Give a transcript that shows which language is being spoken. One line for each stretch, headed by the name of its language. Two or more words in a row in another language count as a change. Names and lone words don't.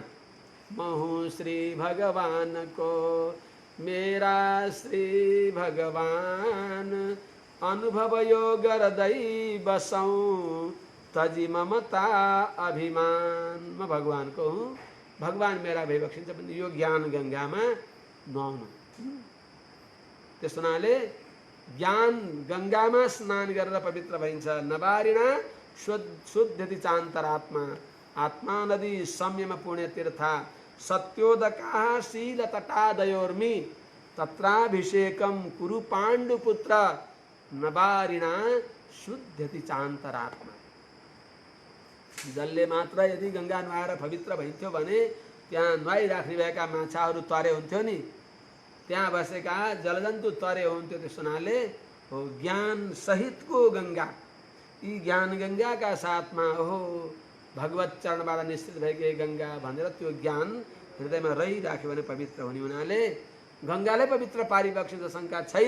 Nepali: म हुँ श्री भगवान को, मेरा श्री भगवान अनुभव यो गर्दै बसौँ तजी ममता अभिमान। म भगवानको हुँ, भगवान मेरा भइबक्सिन्छ भने यो ज्ञान गङ्गामा नुहाउनु। त्यस हुनाले ज्ञान गङ्गामा स्नान गरेर पवित्र भइन्छ।
Sanskrit: नवारिणा शुद्धति चान्तरात्मा आत्मा नदी संयम पुण्यतीर्था सत्योदका शील तटादयोर्मि तत्राभिषेकम कुरु पाण्डुपुत्र नवारिणा शुद्धति चान्तरात्मा।
Nepali: जसले मात्र यदि गङ्गा नुहाएर पवित्र भइन्थ्यो भने त्यहाँ नुहाइराख्ने भएका माछाहरू तरे हुन्थ्यो नि, त्यहाँ बसेका जलजन्तु तरे हुन्थ्यो। त्यस हुनाले हो ज्ञान सहितको गङ्गा, यी ज्ञान गङ्गाका साथमा हो भगवत चरणबाट निश्चित भएकी गङ्गा भनेर त्यो ज्ञान हृदयमा रहिराख्यो भने पवित्र हुने हुनाले गङ्गाले पवित्र पारिबक्सिन्छ, शङ्का छैन।